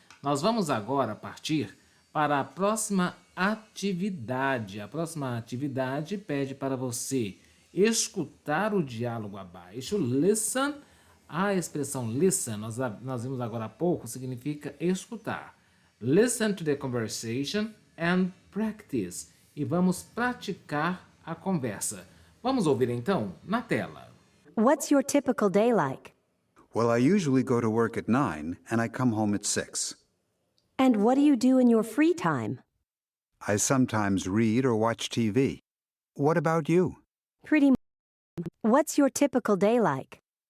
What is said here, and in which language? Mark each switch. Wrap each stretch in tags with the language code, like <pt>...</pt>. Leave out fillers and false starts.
<pt>Nós vamos agora partir para a próxima atividade. A próxima atividade pede para você escutar o diálogo abaixo.</pt> <en>Listen.</en> <pt>A expressão listen, nós vimos agora há pouco, significa escutar.</pt> <en>Listen to the conversation and practice.</en> <pt>E vamos praticar a conversa. Vamos ouvir então na tela.</pt> <en>What's your typical day like? Well, I usually go to work at 9 and I come home at 6. And what do you do in your free time? I sometimes read or watch TV. What about you? Pretty much. What's your typical day like?</en>